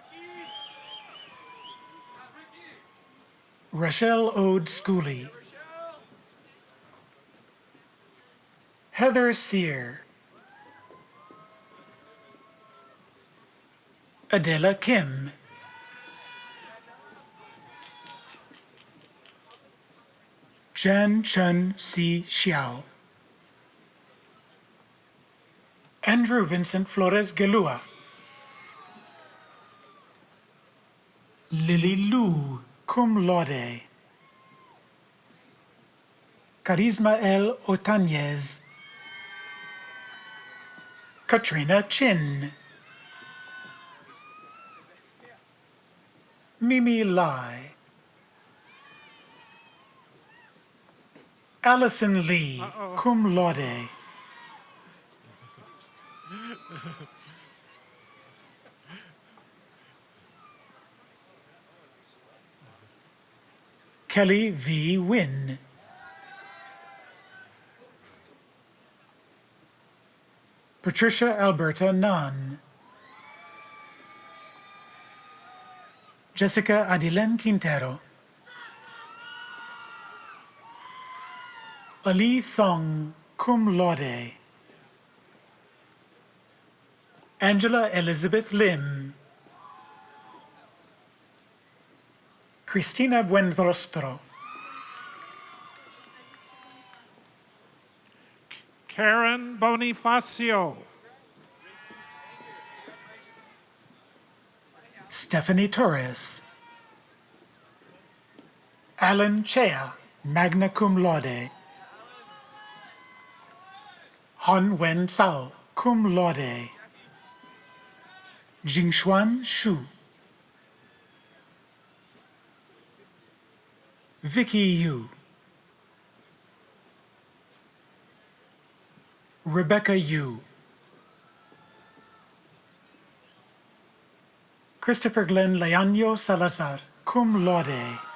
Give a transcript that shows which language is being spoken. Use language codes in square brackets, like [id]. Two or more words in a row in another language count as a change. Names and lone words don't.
[en] Rachel Ode Schooley, Heather Sear, Adela Kim, Jan Chun C. Xiao, Andrew Vincent Flores Gelua, Lily Lu, [la] cum laude, [en] Carisma L. Otañez, Katrina Chin, Mimi Lai, Allison Lee, [la] cum laude, Kelly V. [en] Wynn, Patricia Alberta Nunn, Jessica Adilen Quintero, Ali Thong, [la] cum laude, [en] Angela Elizabeth Lim, Cristina Buenrostro, Karen Bonifacio. Stephanie Torres, Alan Chea, [la] magna cum laude, [en] Han Wen Sao, [la] cum laude, [en] Jingshuan Shu, Vicky Yu, Rebecca Yu, Christopher Glenn Leaño Salazar, [la] cum laude,